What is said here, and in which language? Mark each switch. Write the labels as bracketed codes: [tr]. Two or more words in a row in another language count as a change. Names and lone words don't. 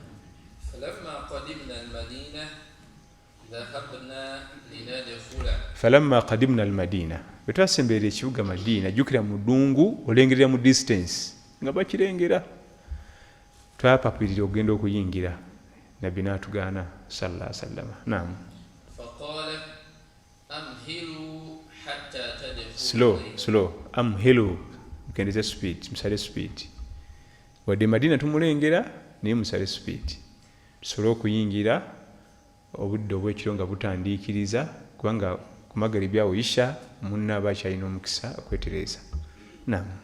[ar] فلما قدمنا المدينة [lg] bwe twasemberera ekibuga madiina jjukira mu ddungu olengerera mu distance nga bakirengera twapapirira okugenda okuyingira nabbi n'atugaana [ar] صلى الله عليه وسلم [lg] naam slow amhilu mukendeze speed musale speed wadde madina tumulengera naye musale speed tusobole okuyingira obudde obw'ekiro nga butandiikiriza kubanga ku magaribi awo isha munna aba akyalina omukisa okwetereeza naam